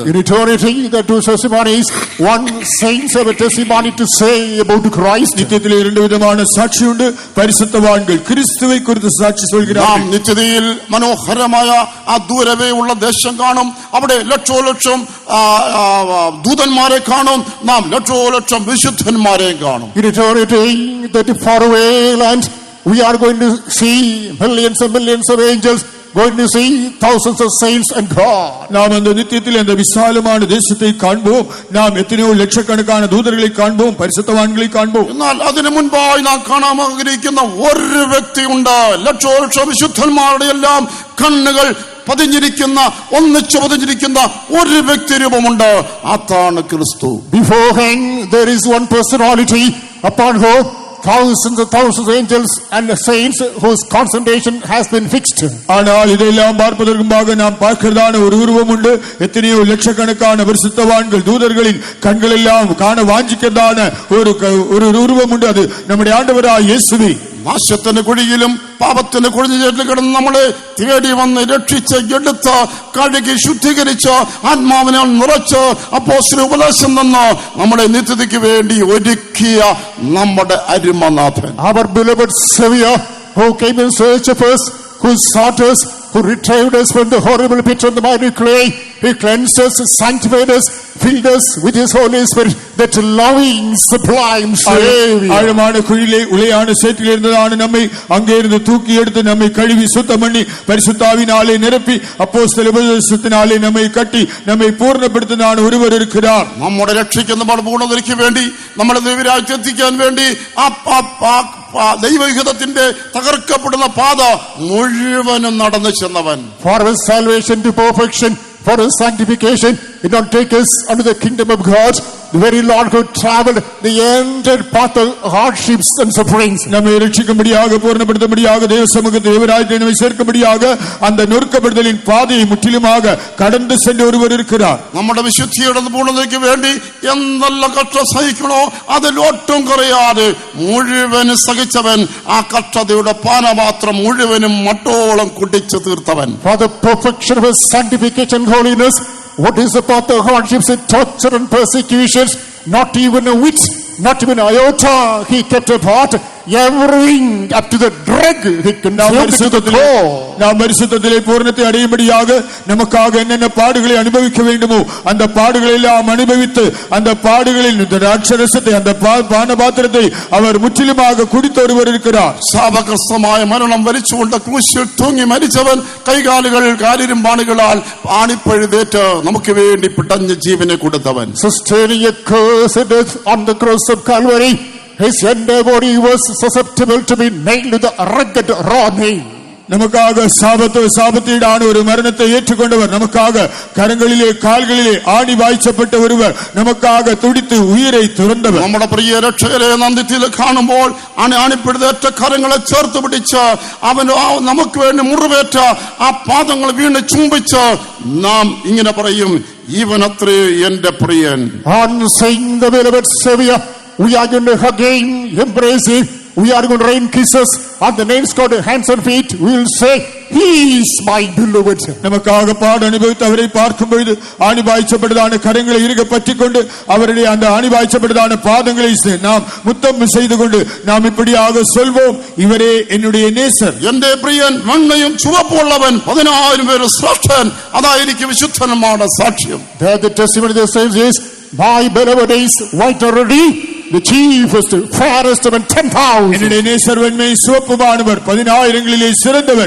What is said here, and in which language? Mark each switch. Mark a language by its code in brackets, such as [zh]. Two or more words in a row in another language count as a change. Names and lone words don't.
[en] In eternity, there are two testimonies. One, saints have a testimony to say about Christ. [ml] നിത്യത്തിലെ രണ്ട് വിധமான സാക്ഷിയുണ്ട്. പരിശുദ്ധവാന്കൾ ക്രിസ്തുവെ കുറിച്ച് സാക്ഷി നാം [ta] சொல்கிறார்கள். [ml] നിത്യതയിൽ മനോഹരമായ ആ ദൂരവേ ഉള്ള ദേശം കാണും. അവിടെ ലക്ഷോലക്ഷം ദൂതന്മാരെ കാണും. നാം ലക്ഷോലക്ഷം വിശുദ്ധന്മാരെയും കാണും. [en] In eternity, that faraway land, we are going to see millions and millions of angels, going to see thousands of saints and God. [ta] நாம் அந்த நித்தியத்தில் அந்த விசாலமான தேசத்தை காண்போம். நாம் எத்தனையோ லட்சக்கணக்கான தூதர்களை காண்போம், பரிசுத்தவான்களை காண்போம். [ml] എന്നാൽ അതിനു മുൻപായി നാം കാണാൻ ആഗ്രഹിക്കുന്ന ഒരു വ്യക്തിയുണ്ട്. ലക്ഷോലക്ഷം വിശുദ്ധന്മാരുടെ എല്ലാം കണ്ണുകൾ ഒന്നിച്ചു പതിഞ്ഞിരിക്കുന്ന ഒരു വ്യക്തി രൂപമുണ്ട്. അതാണ് ക്രിസ്തു. [en] Beforehand, there is one personality upon whom thousands and thousands of angels and saints whose concentration has been fixed. [ta] ஆனால் இதெல்லாம் பார்ப்பதற்கு முன்பாக நாம் பார்க்கிறதான ஒரு உருவம் உண்டு. எத்தனையோ லட்சக்கணக்கான பரிசுத்தவான்கள் தூதர்களின் கண்கள் எல்லாம் காண வாஞ்சிக்கிறதான ஒரு உருவம் உண்டு. அது நம்முடைய ஆண்டவராகிய இயேசுவே. [ml] നാശത്തിന്റെ കുഴിയിലും പാപത്തിന്റെ കുഴിഞ്ഞേറ്റിൽ കിടന്ന് നമ്മളെ തേടി വന്ന് രക്ഷിച്ച് എടുത്ത് കഴുകി ശുദ്ധീകരിച്ച് ആത്മാവിനെ നിറച്ച് അപ്പോസ്തല ഉപദേശം തന്ന് നമ്മുടെ നിത്യതയ്ക്ക് വേണ്ടി ഒരുക്കിയ നമ്മുടെ അരുമനാഥൻ. [en] Our beloved Savior, who came in search of us, who sought us, who retrieved us from the horrible pit of the mighty clay. He cleansed us, sanctified us, filled us with His Holy Spirit, that loving, sublime Savior. [ta] ஆழமான குழியிலே உளையான சேற்றில் இருந்ததான நம்மை அங்கே இருந்து தூக்கி எடுத்து நம்மை கழுவி சுத்தம் பண்ணி பரிசுத்தாவினாலே நிரப்பி அப்போஸ்தல உபதேசத்தினாலே நம்மை கட்டி நம்மை [ml] പൂർണ്ണപ്പെടുത്തുന്ന ഒരുവർ [ta] இருக்கிறார். [ml] നമ്മുടെ രക്ഷിക്കുന്ന പൂർണ്ണതയ്ക്ക് വേണ്ടി നമ്മുടെ ദൈവരാജ്യത്തിൽ എത്തിക്കാൻ വേണ്ടി ദൈവഹിതത്തിന്റെ തകർക്കപ്പെടുന്ന പാത മുഴുവനും നടന്നു ചെന്നവൻ. [en] For His salvation to perfection, for His sanctification, it not take us unto the kingdom of God. The very Lord who traveled the entire path of hardships and sufferings. [ta] நம்மை ரட்சிக்கும்படியாக பூர்ணப்படுத்தும்படியாக தேவ சமூகத்தில் தேவராஜ்யத்தை நம்மை சேர்க்கும்படியாக அந்த நொறுக்கப்படுதலின் பாதையை முற்றிலுமாக கடந்து சென்ற ஒருவர் இருக்கிறார். [ml] നമ്മുടെ വിശുദ്ധിയുടെ പൂർണ്ണതയ്ക്ക് വേണ്ടി എന്തെല്ലാം കഷ്ടം സഹിക്കണോ അതിലൊട്ടും കുറയാതെ മുഴുവനും സഹിച്ചവൻ. ആ കഷ്ടതയുടെ പാനപാത്രം മുഴുവനും മട്ടോളം കുടിച്ചു തീർത്തവൻ. [en] For the perfection of His sanctification and holiness, what is the path of hardships and torture and persecutions? Not even a whit, not even an iota He kept apart. Everything up to the drug He consumed to the core. [ta] நாம் பரிசுத்தத்திலே பூரணத்தை அடையும்படியாக நமக்காக என்னென்ன பாடுகளை அனுபவிக்க வேண்டுமோ அந்த பாடுகளை எல்லாம் அனுபவித்து அந்த பாடுகளில் ராட்சரசத்தை அந்த பானபாத்திரத்தை அவர் முற்றிலுமாக குடித்த ஒருவர் இருக்கிறார். [ml] ശാപഗ്രസ്തമായ മരണം വരിച്ചുകൊണ്ട് ക്രൂശിൽ തൂങ്ങി മരിച്ചവൻ കൈകാലുകൾ കാലിരുമ്പാണികളാൽ ആണിപ്പഴുതേറ്റ് നമുക്ക് വേണ്ടി പിടഞ്ഞ ജീവനെ കൊടുത്തവൻ. [en] Sustaining a cursed death on the cross of Calvary, His entire body was susceptible to be nailed with a rugged raw nail. [ta] நமக்காக சாபத்தீடான ஒரு மரணத்தை ஏற்றுக்கொண்டவர், நமக்காக கரங்களிலே கால்களிலே ஆணி வாய்ச்சப்பட்ட ஒருவர், நமக்காக துடித்து உயிரை துறந்தவர். [ml] നമ്മുടെ പ്രിയ രക്ഷകരെ നന്ദിത്തിൽ കാണുമ്പോൾ ആണിപ്പിടുതേറ്റ കരങ്ങളെ ചേർത്ത് പിടിച്ച് അവൻ നമുക്ക് വേണ്ടി മുറിവേറ്റ ആ പാദങ്ങൾ വീണ് ചുംബിച്ച് നാം ഇങ്ങനെ പറയും, ഇവനത്രേ എന്റെ പ്രിയൻ. [en] On seeing the beloved Savior, we are going to hug Him, embrace Him. We are going to rain kisses on the nails called hands and feet. We will say, He is my beloved. [ta] நமக்காக பாடு அனுபவித்து அவரை பார்க்கும் பொழுது ஆணி வாய்ச்சப்பட்டதான கரங்களை இருக பற்றிக்கொண்டு அவருடைய அந்த ஆணி வாய்ச்சப்பட்டதான பாதங்களை நாம் முத்தம் செய்து கொண்டு நாம் இப்படியாக சொல்வோம், இவரே என்னுடைய நேசர். [ml] എന്റെ പ്രിയൻ മണ്ണയും ചുവപ്പുള്ളവൻ 10,000 പേര് ശ്രേഷ്ഠൻ. അതായിരിക്കും വിശുദ്ധന്മാരുടെ സാക്ഷ്യം. [en] There the testimony of the saints is, my beloved is white already, the chiefest, fairest among 10,000. [ta] என்னுடைய நேசர் வெண்மை சிவப்புமானவர் 10,000களிலே சிறந்தவர்.